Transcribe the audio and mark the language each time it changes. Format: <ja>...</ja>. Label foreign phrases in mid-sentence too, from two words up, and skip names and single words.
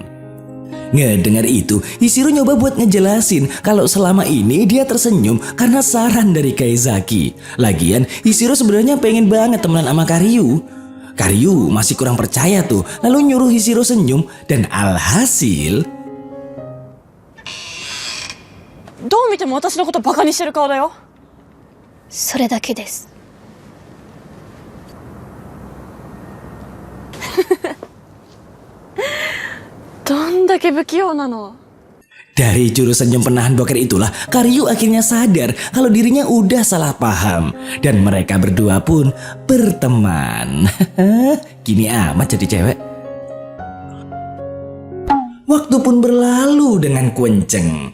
<id>Ngedengar itu, Hishiro nyoba buat ngejelasin kalau selama ini dia tersenyum karena saran dari Kaizaki. Lagian, Hishiro sebenarnya pengen banget temenan sama Karyu. Karyu masih kurang percaya tuh, lalu nyuruh Hishiro senyum dan alhasil...</id> <ja>どう見ても私のことバカにしてる顔だよ。それだけです。どんだけ不器用なの。</ja> <id>Dari jurus senyum penahan boker itulah Karyu akhirnya sadar kalau dirinya udah salah paham. Dan mereka berdua pun berteman. Gini amat jadi cewek. Waktu pun berlalu dengan kenceng.</id>